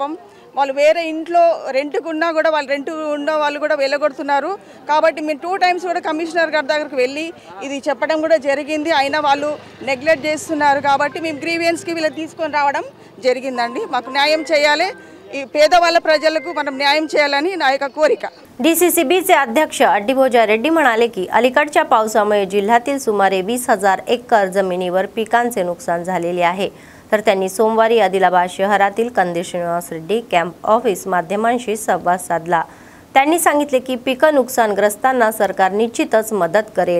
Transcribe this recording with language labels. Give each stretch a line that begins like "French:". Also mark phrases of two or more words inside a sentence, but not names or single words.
Telugu: పాపం వాళ్ళు వేరే ఇంట్లో రెంట్కు ఉన్నా కూడా వాళ్ళు రెంట్ ఉన్న వాళ్ళు కూడా వెళ్ళగొడుతున్నారు. కాబట్టి మేము 2 times కూడా కమిషనర్ గారి దగ్గరికి వెళ్ళి ఇది చెప్పడం కూడా జరిగింది. అయినా వాళ్ళు నెగ్లెక్ట్ చేస్తున్నారు. కాబట్టి మేము గ్రీవియన్స్కి వీళ్ళు తీసుకొని రావడం జరిగిందండి. మాకు న్యాయం చేయాలి, ఈ పేదవాళ్ళ प्रजाలకు మనం न्याय చేయాలని నా యొక్క కోరిక.
Marathi: DCCBचे अध्यक्ष अड्डीभोजा रेड्डी म्हणाले की अलीकडच्या पावसामुळे जिल्ह्यातील सुमारे 20,000 एकर जमिनीवर पिकांचे नुकसान झालेले आहे. तर त्यांनी सोमवारी आदिलाबाद शहरातील कंदी श्रीनिवास रेड्डी कॅम्प ऑफिस माध्यमांशी संवाद साधला. त्यांनी सांगितले की पीक नुकसानग्रस्तांना सरकार निश्चितच मदत करेल.